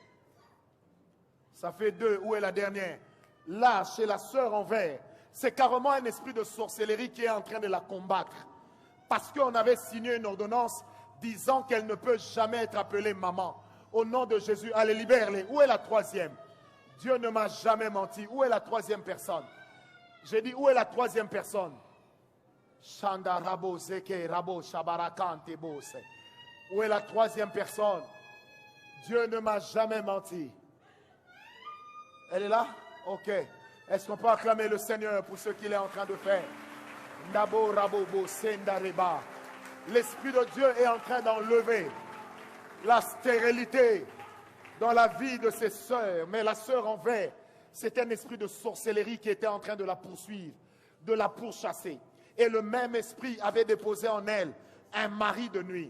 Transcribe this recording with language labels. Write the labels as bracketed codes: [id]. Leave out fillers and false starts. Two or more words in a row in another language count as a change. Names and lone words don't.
[fr] Ça fait 2, où est la dernière? Là, chez la sœur en vert, c'est carrément un esprit de sorcellerie qui est en train de la combattre. Parce qu'on avait signé une ordonnance disant qu'elle ne peut jamais être appelée maman. Au nom de Jésus, allez, libère-les. Où est la 3e? Dieu ne m'a jamais menti. Où est la 3e personne? J'ai dit, où est la 3e personne? Shanda rabo zeke rabo shabarakante bose. Où est la 3e personne? Dieu ne m'a jamais menti. Elle est là? Ok. Est-ce qu'on peut acclamer le Seigneur pour ce qu'il est en train de faire? Ndabo rabo bo senda reba. L'Esprit de Dieu est en train d'enlever la stérilité dans la vie de ses sœurs. Mais la sœur en vert, c'est un esprit de sorcellerie qui était en train de la poursuivre, de la pourchasser. Et le même esprit avait déposé en elle un mari de nuit.